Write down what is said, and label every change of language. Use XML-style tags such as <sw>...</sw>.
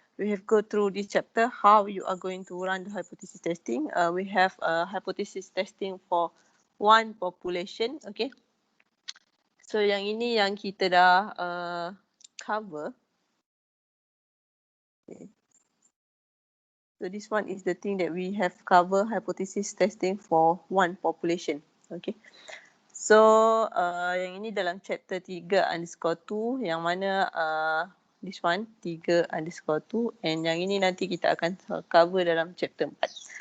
<en>We have go through this chapter how you are going to run the hypothesis testing. We have hypothesis testing for one population. Okay.</en> <ms>So yang ini yang kita dah cover. Okay.</ms> <en>So this one is the thing that we have cover hypothesis testing for one population. Okay.</en> <ms>So yang ini dalam chapter 3_2 yang mana</ms> <en>this one 3_2 and</en> <ms>yang ini nanti kita akan cover dalam chapter 4.</ms>